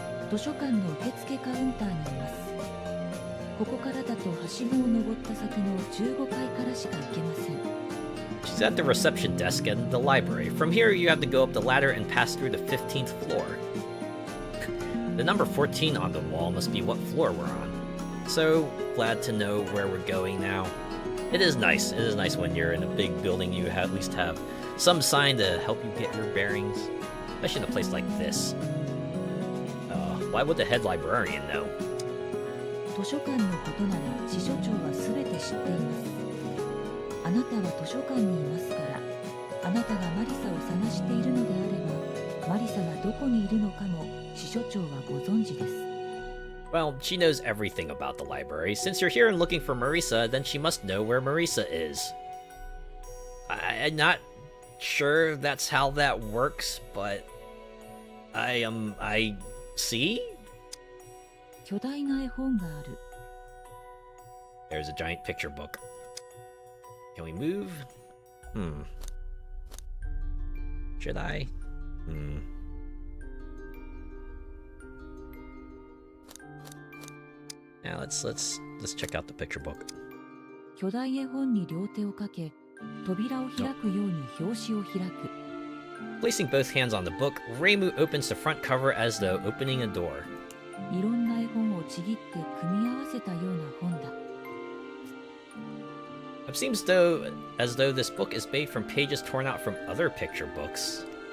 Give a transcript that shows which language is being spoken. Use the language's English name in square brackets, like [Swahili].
[Japanese] 図書館の受付カウンターにいます。ここからだとはしごを登った先の15階からしか行けません。 [English] She's at the reception desk in the library. From here, you have to go up the ladder and pass through the 15th floor. The number 14 on the wall must be what floor we're on. So glad to know where we're going now. It is nice. It is nice when you're in a big building, you at least have some sign to help you get your bearings. Especially in a place like this. Why would the head librarian know? [Japanese] 図書館のことなら司書長は全て知っています。あなたは図書館にいますから、あなたがマリサを探しているのであれば、マリサがどこにいるのかも司書長はご存知です。 [English] Well, she knows everything about the library. Since you're here and looking for Marisa, then she must know where Marisa is. I'm not sure that's how that works, but I see? [Japanese] 巨大な絵本がある。 [English] There's a giant picture book. Can we move? Should I? Yeah, let's check out the picture book. [Japanese] 巨大絵本に両手をかけ、扉を開くように表紙を開く。 [English] Placing both hands on the book, Reimu opens the front cover as though opening a door. [Japanese] いろんな絵本をちぎって組み合わせたような本だ。 [English] It seems as though this book is made from pages torn out from other picture books.